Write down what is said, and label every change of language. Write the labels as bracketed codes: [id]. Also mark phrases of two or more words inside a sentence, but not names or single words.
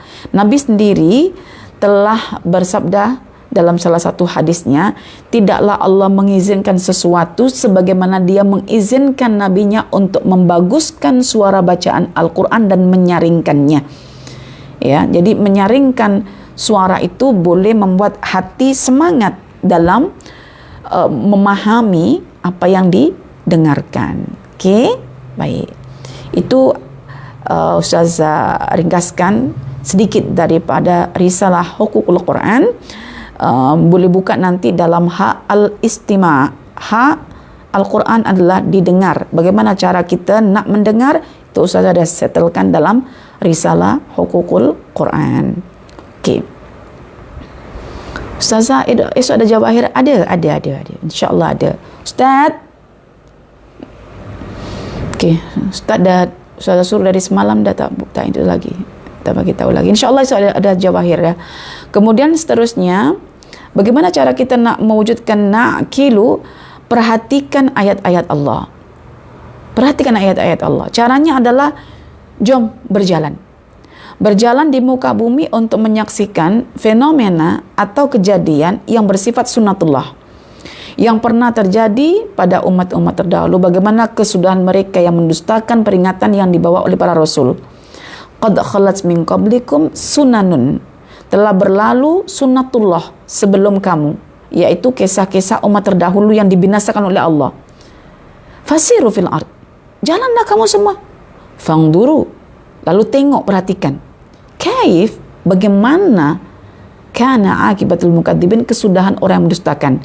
[ms] Nabi sendiri telah bersabda dalam salah satu hadisnya, tidaklah Allah mengizinkan sesuatu sebagaimana Dia mengizinkan nabinya untuk membaguskan suara bacaan Al-Quran dan menyaringkannya. Ya, jadi menyaringkan suara itu boleh membuat hati semangat dalam memahami apa yang didengarkan. Okey, baik. Itu Ustazah ringkaskan sedikit daripada risalah Hukukul Quran. Boleh buka nanti dalam hak [ar] الاستماع'. [ms] Hak Al-Quran adalah didengar. Bagaimana cara kita nak mendengar, itu Ustazah dah settlekan dalam risalah Hukukul Quran. Okey. Ustazah, esok ada jawahir? Ada. InsyaAllah ada. Ustaz. Okey, Ustazah suruh dari semalam dah tak itu lagi. Tak bagi tahu lagi. InsyaAllah esok ada jawahir ya. Kemudian seterusnya, bagaimana cara kita nak mewujudkan na'kilu? Perhatikan ayat-ayat Allah. Perhatikan ayat-ayat Allah. Caranya adalah jom berjalan. Berjalan di muka bumi untuk menyaksikan fenomena atau kejadian yang bersifat sunnatullah yang pernah terjadi pada umat-umat terdahulu. Bagaimana kesudahan mereka yang mendustakan peringatan yang dibawa oleh para rasul. [ar] قد خلت من قبلكم سنن. [ms] Telah berlalu sunnatullah sebelum kamu, yaitu kisah-kisah umat terdahulu yang dibinasakan oleh Allah. [ar] فسيروا في الأرض. [ms] Jalanlah kamu semua. [ar] Fangduru. [ms] Lalu tengok, perhatikan. Kaif, bagaimana [ar] كان عاقبة المكذبين, [ms] kesudahan orang yang mendustakan.